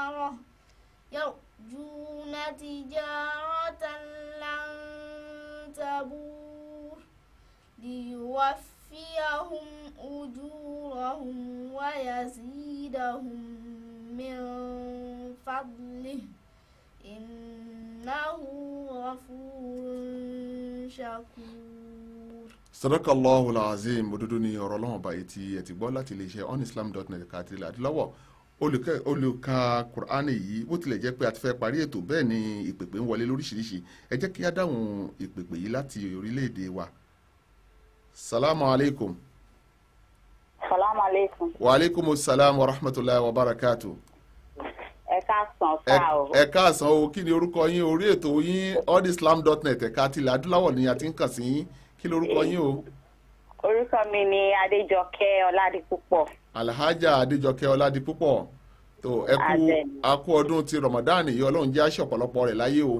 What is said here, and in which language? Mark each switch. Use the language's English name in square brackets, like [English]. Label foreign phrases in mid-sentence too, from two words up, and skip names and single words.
[Arabic] تجارة لن الزبور ليوفيهم أجورهم ويزيدهم من فضله إنه غفور شكور. صدق الله العظيم. [Yoruba] Òdodo ni ọ̀rọ̀ Ọlọ́run báyìí tí ẹ ti gbọ́ láti iléeṣẹ́ onislam.net káàkiri ilẹ̀ adúláwọ̀. Olùka Kùránì yìí bó tilẹ̀ jẹ́ pé a ti fẹ́ parí ètò bẹ́ẹ̀ ni ìpèpè ń wọlé lóríṣiríṣi. Ẹ jẹ́ kí á dáhùn ìpèpè yìí láti orílẹ̀-èdè wa. [Arabic] سلام عليكم. سلام عليكم. وعليكم السلام ورحمة الله وبركاته. [Yoruba] Ẹ káàsán sáà o. Ẹ káàsán o, kí ni orúkọ yín? Orí ètò yín onislam.net ẹ̀ka tilẹ̀ adúláwọ̀ ni a ti ń kàn sí yín. Kí lorúkọ yín o? Orúkọ mi ni Adéjọkẹ́ Ọládipúpọ̀. Alhaja Adéjọkẹ́ Ọládipúpọ̀. tó a kú ọdún ti Ramadan yìí Ọlọ́run jẹ́ àṣẹ ọ̀pọ̀lọpọ̀ rẹ̀ láyé o.